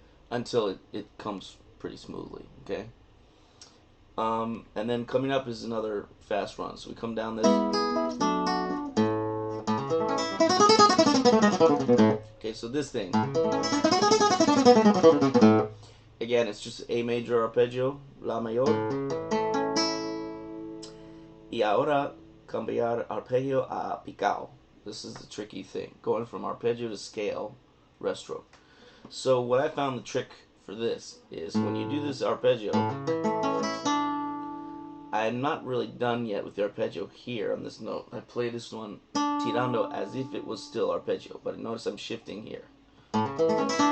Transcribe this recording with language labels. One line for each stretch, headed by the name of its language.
English: Until it comes pretty smoothly, okay? And then coming up is another fast run. So we come down this. Okay, so this thing. Again, it's just A major arpeggio, La mayor.
Spanish: Y ahora cambiar arpeggio a picado.
English: This is the tricky thing, going from arpeggio to scale, restro. So what I found the trick for this is when you do this arpeggio, I'm not really done yet with the arpeggio here on this note. I play this one tirando as if it was still arpeggio, but notice I'm shifting here.